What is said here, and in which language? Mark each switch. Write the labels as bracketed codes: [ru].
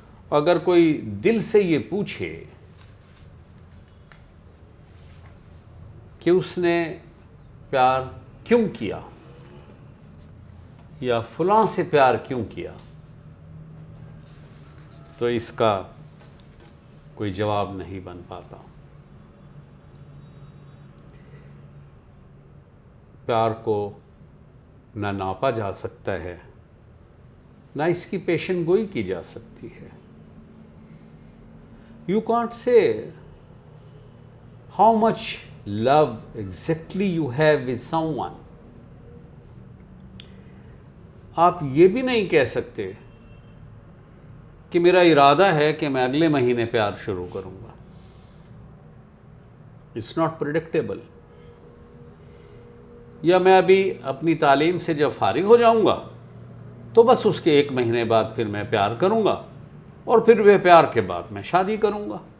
[ur] اگر کوئی دل سے یہ پوچھے کہ اس نے پیار کیوں کیا یا فلاں سے پیار کیوں کیا، تو اس کا کوئی جواب نہیں بن پاتا. پیار کو نہ ناپا جا سکتا ہے، نہ اس کی پیشن گوئی کی جا سکتی ہے. [en] You can't say how much love exactly you have with someone. [ur] آپ یہ بھی نہیں کہہ سکتے کہ میرا ارادہ ہے کہ میں اگلے مہینے پیار شروع کروں گا. [en] It's not predictable. [ur] یا میں ابھی اپنی تعلیم سے جب فارغ ہو جاؤں گا تو بس اس کے 1 مہینے بعد پھر میں پیار کروں گا اور پھر وہ پیار کے بعد میں شادی کروں گا.